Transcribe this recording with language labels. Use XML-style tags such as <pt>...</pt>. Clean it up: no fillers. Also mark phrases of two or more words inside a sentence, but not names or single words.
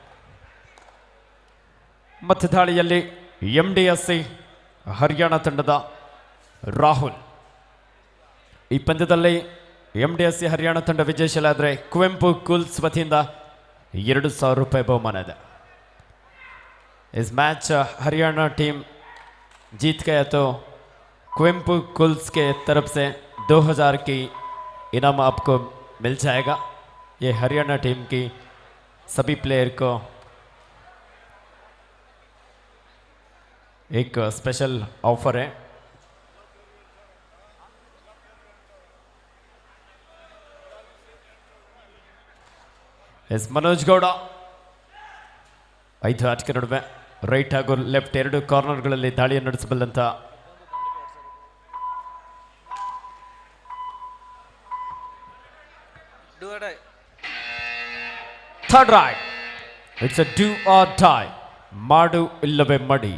<kn>ಮತ್ತು ದಾಳಿಯಲ್ಲಿ MDSC ಹರಿಯಾಣ ತಂಡದ ರಾಹುಲ್. ಈ ಪಂದ್ಯದಲ್ಲಿ MDSC ಹರಿಯಾಣ ತಂಡ ವಿಜಯಶೀಲಾದರೆ ಕುವೆಂಪು ಕುಲ್ಸ್ ವತಿಯಿಂದ 2,000 ರೂಪಾಯಿ ಬಹುಮಾನ ಇದೆ.</kn> <hi>इस मैच हरियाणा टीम जीत गया तो कुवेंपु कुल्स के तरफ से 2,000 की इनाम आपको मिल जाएगा. ये हरियाणा टीम की सभी प्लेयर को एक</hi> <en>special offer</en> <hi>है.</hi> <kn>एस मनोज गौड़ 5 ಆಟಗಾರರ ನಡುವೆ ರೈಟ್ ಹಾಗೂ ಲೆಫ್ಟ್ ಎರಡು ಕಾರ್ನರ್ಗಳಲ್ಲಿ ದಾಳಿಯನ್ನು ನಡೆಸಬಲ್ಲಂತ</kn> <en>third right. It's a do or die.</en> <kn>ಮಾಡು ಇಲ್ಲವೇ ಮಡಿ.</kn>